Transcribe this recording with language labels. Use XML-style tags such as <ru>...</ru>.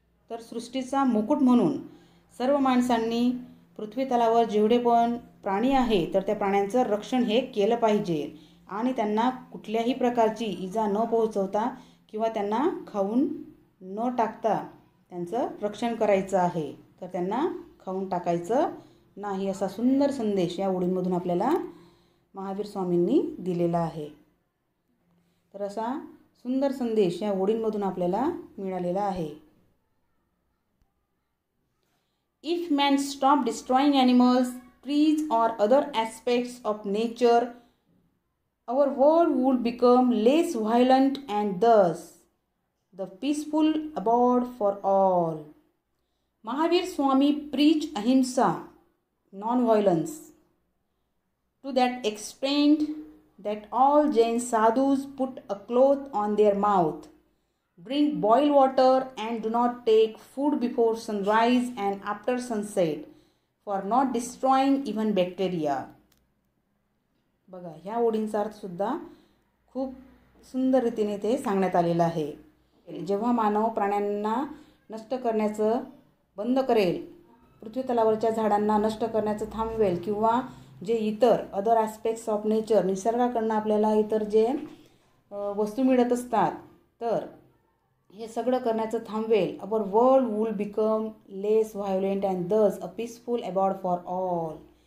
<mr>तर सृष्टीचा मुकुट म्हणून सर्व माणसांनी पृथ्वी तलावर जेवढे पण प्राणी आहे तर त्या प्राण्यांचं रक्षण हे केलं पाहिजे आणि त्यांना कुठल्याही प्रकारची इजा न पोहोचवता किंवा त्यांना खाऊन न टाकता त्यांचं रक्षण करायचं आहे. तर त्यांना खाऊन टाकायचं नाही, असा सुंदर संदेश या ओळींमधून आपल्याला महावीर स्वामींनी दिलेला आहे. तर असा सुंदर संदेश या ओळींमधून आपल्याला मिळालेला आहे.</mr> <en>If man stop destroying animals, trees और other aspects of nature, our world would become less violent and thus the peaceful abode for all. Mahavir Swami preached ahimsa, non-violence, to that extent that all Jain sadhus put a cloth on their mouth, drink boiled water and do not take food before sunrise and after sunset for not destroying even bacteria.</en> <mr>बघा, ह्या ओळींचा अर्थसुद्धा खूप सुंदर रीतीने ते सांगण्यात आलेलं आहे. जेव्हा मानव प्राण्यांना नष्ट करण्याचं बंद करेल, पृथ्वी तलावरच्या झाडांना नष्ट करण्याचं थांबवेल किंवा जे इतर</mr> <en>other aspects of nature,</en> <mr>निसर्गाकडनं आपल्याला इतर जे वस्तू मिळत असतात तर हे सगळं करण्याचं थांबवेल,</mr> <en>Our world would become less violent and thus a peaceful abode for all.</en>